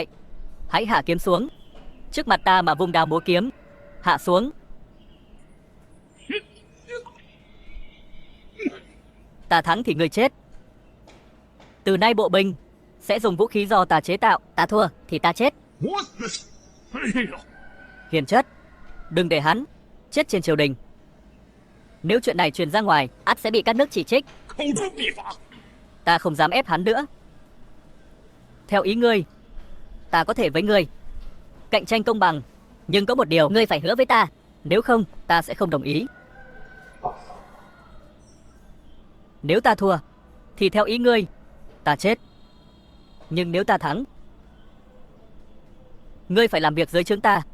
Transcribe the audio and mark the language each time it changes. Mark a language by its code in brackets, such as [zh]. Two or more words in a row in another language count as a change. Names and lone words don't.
[vi] Hãy hạ kiếm xuống, trước mặt ta mà vung đao múa kiếm. Hạ xuống. Ta thắng thì ngươi chết. Từ nay bộ binh sẽ dùng vũ khí do ta chế tạo. Ta thua thì ta chết. [zh] 我死！哎呦， [vi] Hiền chất, đừng để hắn chết trên triều đình. Nếu chuyện này truyền ra ngoài, ắt sẽ bị các nước chỉ trích. [zh] 口诛笔伐！ [vi] Ta không dám ép hắn nữa. Theo ý ngươi, ta có thể với ngươi cạnh tranh công bằng, nhưng có một điều ngươi phải hứa với ta, nếu không ta sẽ không đồng ý. Nếu ta thua thì theo ý ngươi ta chết, nhưng nếu ta thắng Ngươi phải làm việc dưới trướng ta.